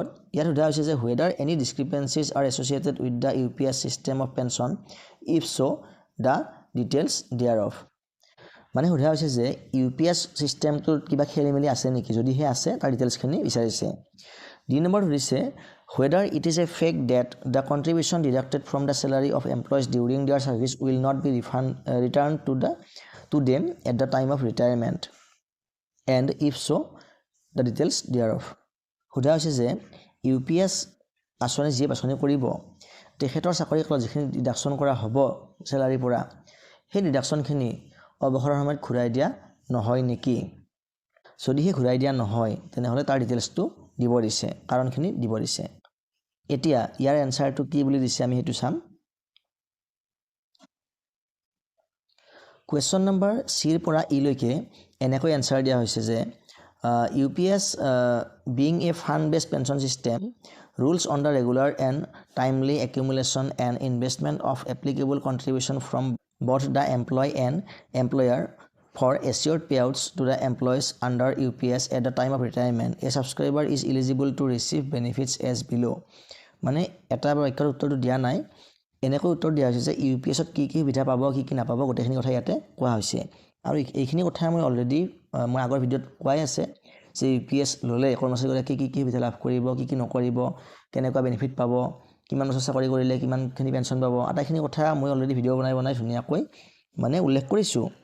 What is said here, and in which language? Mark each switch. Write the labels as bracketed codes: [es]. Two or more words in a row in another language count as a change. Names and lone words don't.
[as] ইয়াত সোধা হৈছে যে [en] whether any discrepancies are associated with the UPS system of pension if so the details thereof. [as] মানে সোধা হৈছে যে UPS ছিষ্টেমটোত কিবা খেলি মেলি আছে নেকি, যদিহে আছে তাৰ ডিটেইলছখিনি বিচাৰিছে। ডি নম্বৰ সুধিছে [en] whether it is a fact that the contribution deducted from the salary of employees during their service will not be returned to them at the time of retirement, and if so the details thereof। [as] সোধা হৈছে যে UPS আঁচনি যিয়ে বাছনি কৰিব তেখেতৰ চাকৰি কালত যিখিনি ডিডাকশ্যন কৰা হ'ব চেলাৰীৰ পৰা সেই ডিডাকশ্যনখিনি অৱসৰৰ সময়ত ঘূৰাই দিয়া নহয় নেকি। যদিহে ঘূৰাই দিয়া নহয় তেনেহ'লে তাৰ ডিটেইলছটো দিব দিছে, কাৰণখিনি দিব দিছে। এতিয়া ইয়াৰ এনচাৰটো কি বুলি দিছে আমি সেইটো চাম। কুৱেশ্যন নম্বৰ চিৰ পৰা ইলৈকে এনেকৈ এনচাৰ দিয়া হৈছে যে [en] UPS being a fund-based pension system, rules on the regular and timely accumulation and investment of applicable contribution from both the employee and employer for assured payouts to the employees under UPS at the time of retirement. A subscriber is eligible to receive benefits as below. [as] মানে এটা বাক্যৰ উত্তৰটো দিয়া নাই, এনেকৈ উত্তৰ দিয়া হৈছে যে UPSত কি কি সুবিধা পাব কি কি নাপাব গোটেইখিনি কথা ইয়াতে কোৱা হৈছে। আৰু এইখিনি কথা মই অলৰেডি মই আগৰ ভিডিঅ'ত কোৱাই আছে যে UPS ল'লে কৰ্মচাৰীগৰাকীয়ে কি কি সুবিধা লাভ কৰিব কি কি নকৰিব, কেনেকুৱা বেনিফিট পাব, কিমান বছৰ চাকৰি কৰিলে কিমানখিনি পেঞ্চন পাব, আটাইখিনি কথা মই অলৰেডি ভিডিঅ' বনাই ধুনীয়াকৈ মানে উল্লেখ কৰিছোঁ।